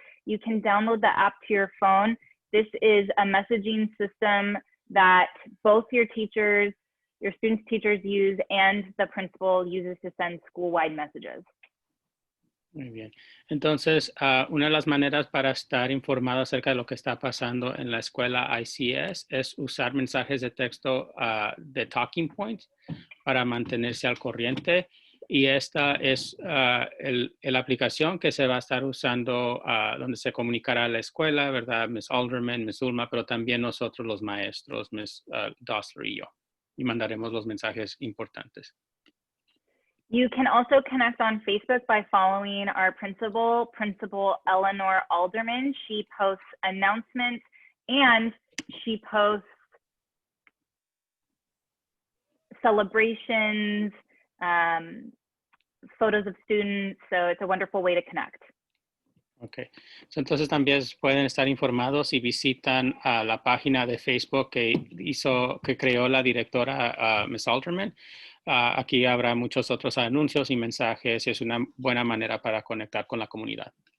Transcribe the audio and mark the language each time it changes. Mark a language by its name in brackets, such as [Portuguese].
[English] You can download the app to your phone. This is a messaging system that both your teachers, your students' teachers use, and the principal uses to send school-wide messages. [Spanish] Muy bien. Entonces, una de las maneras para estar informado acerca de lo que está pasando en la escuela ICS es usar mensajes de texto de Talking Points para mantenerse al corriente. Y esta es la aplicación que se va a estar usando donde se comunicará a la escuela, ¿verdad? Miss Alderman, Miss Ulma, pero también nosotros los maestros, Miss Dossler y yo. Y mandaremos los mensajes importantes. [English] You can also connect on Facebook by following our principal, Principal Eleanor Alderman. She posts announcements and she posts celebrations, photos of students. So it's a wonderful way to connect. Ok. [Spanish] Entonces también pueden estar informados si visitan la página de Facebook que creó la directora Ms. Alterman. Aquí habrá muchos otros anuncios y mensajes y es una buena manera para conectar con la comunidad.